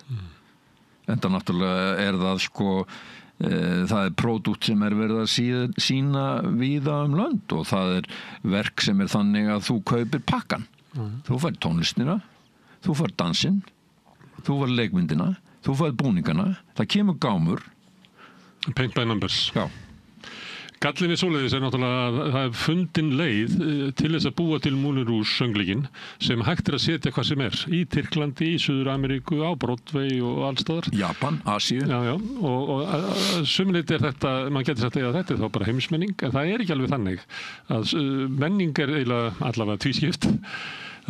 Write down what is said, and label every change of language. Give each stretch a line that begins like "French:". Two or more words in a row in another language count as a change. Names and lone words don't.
Icelandic: Enda náttúrulega er það sko, það er pródúkt sem er verið að sýna víða lönd og það er verk sem er þannig að þú kaupir pakkan. Þú fær tónlistina, þú fær dansinn, þú fær leikmyndina, þú fær búningana, það kemur gámur.
English: Paint by numbers.
Icelandic: Já. Gallinn við svoleiðis er náttúrulega að það er fundin leið til þess að búa til Moulin Rouge söngleikinn sem hægt að setja hvað sem er í Tyrklandi, í Suður-Ameríku, á Broadway og allstaðar. Japan, Asíu. Já, og sumuleyti er þetta, maður getur sagt að þetta er þá bara heimsmenning, en það er ekki alveg þannig að menning er eiginlega allavega tvískipt.